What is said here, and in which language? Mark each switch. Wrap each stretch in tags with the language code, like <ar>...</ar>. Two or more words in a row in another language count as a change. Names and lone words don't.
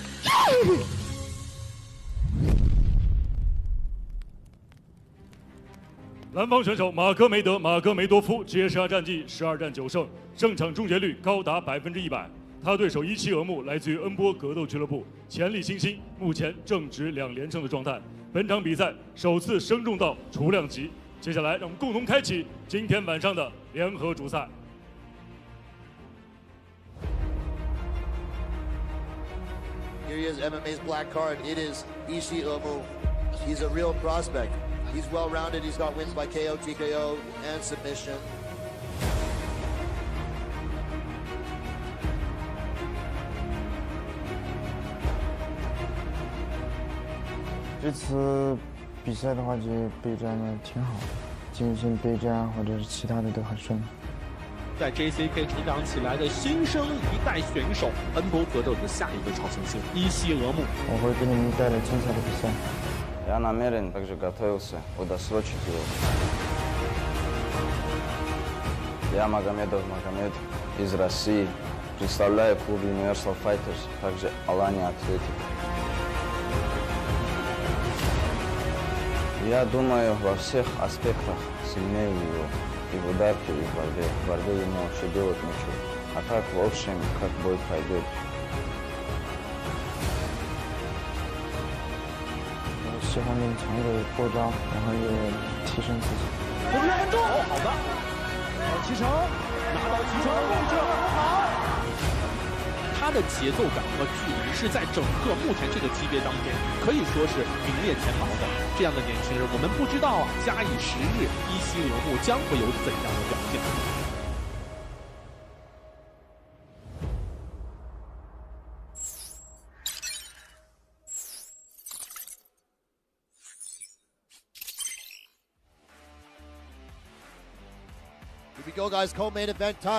<zh>蓝方选手马戈梅多夫职业生涯战绩12战9胜，胜场终结率高达100%。他对手yixiemu来自于恩波格斗俱乐部，潜力新星，目前正值2连胜的状态。本场比赛首次升重到雏量级。接下来让我们共同开启今天晚上的联合主赛。</zh> <en>Here he is, MMA's black card. It is Yixiemu. He's a real prospect. He's well-rounded. He's got wins by KO, TKO, and submission.</en> <zh>这次比赛的话，就备战的挺好的，进行备战或者是其他的都很顺利。在 JCK 成长起来的新生一代选手，恩波格斗的下一个超新星Yixiemu。我会给你们带来精彩的比赛。</zh> <ru>Я намерен также готовился удосрочить его. Я Magomedov Magomed из России. Представляю клуб Universal Fighters, также Alanya Athletic. Я думаю, во всех аспектах сильнее его. И в ударке, и в борьбе. В борьбе ему вообще делать нечего. А так, в общем, как бой пойдет.</ru> <zh>喜欢勉强的过招，然后也提升自己。我们来中，好的，齐成，拿到齐成的位置，好。他的节奏感和距离是在整个目前这个级别当中可以说是名列前茅的。这样的年轻人，我们不知道假以时日，Yixiemu将会有怎样的表现。</zh> <en>Here we go, guys. Co-main event time.</en>